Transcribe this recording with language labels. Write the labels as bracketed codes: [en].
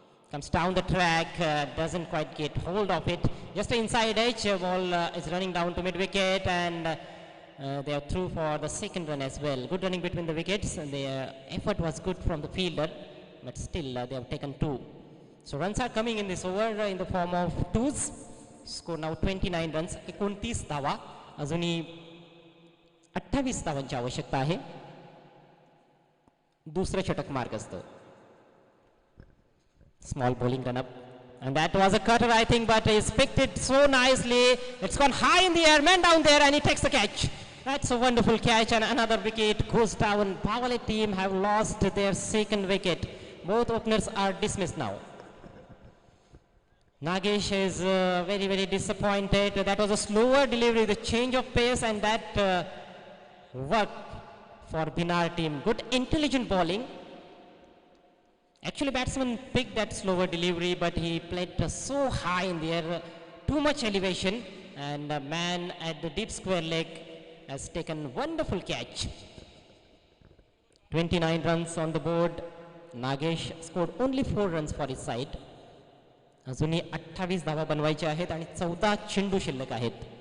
[en] Comes down the track, doesn't quite get hold of it. Just an inside edge, ball is running down to mid wicket, and they are through for the second run as well. Good running between the wickets, and the effort was good from the fielder, but still they have taken 2. So runs are coming in this over in the form of 2s. Score now 29 runs, [mr] 29 धावा, अजूनही 28 धावांची आवश्यकता आहे. दुसरं षटक मार्गस्थ. [en] Small bowling run up, and that was a cutter I think, but he's picked it so nicely. It's gone high in the air, man down there, and he takes the catch. That's a wonderful catch, and another wicket goes down. Bhavale team have lost their second wicket. Both openers are dismissed now. Nagesh is very, very disappointed. That was a slower delivery, the change of pace, and that worked for Binar team. Good intelligent bowling. Actually, batsman picked that slower delivery, but he played so high in the air, too much elevation, and the man at the deep square leg has taken wonderful catch. 29 runs on the board. Nagesh scored only 4 runs for his side. [mr] अजूनही 28 धावा बनवायच्या आहेत आणि 14 चेंडू शिल्लक आहेत.